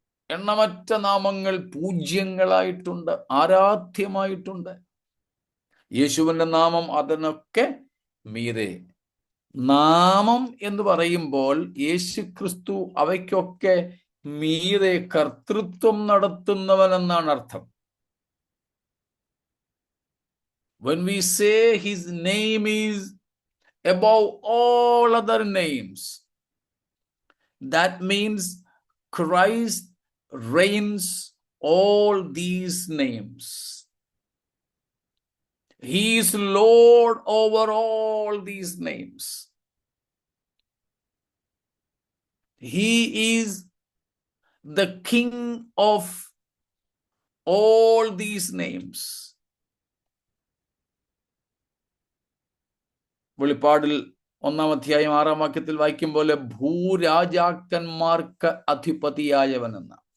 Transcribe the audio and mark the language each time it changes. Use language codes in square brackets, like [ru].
[ml] എണ്ണമറ്റ നാമങ്ങൾ പൂജ്യങ്ങളായിട്ടുണ്ട്, ആരാധ്യമായിട്ടുണ്ട്. യേശുവിന്റെ നാമം അതിനൊക്കെ മീതെ. നാമം എന്ന് പറയുമ്പോൾ യേശു ക്രിസ്തു അവയ്ക്കൊക്കെ മീതെ കർത്തൃത്വം നടത്തുന്നവൻ എന്നാണ് അർത്ഥം. [en] When we say his name is above all other names, that means Christ reigns all these names. He is Lord over all these names. He is the King of all these names. [ml] വെളിപ്പാടിൽ 1-ാം അധ്യായം 6-ാം വാക്യത്തിൽ വായിക്കും പോലെ ഭൂരാജാക്കന്മാർക്ക് അധിപതിയായവനെന്ന.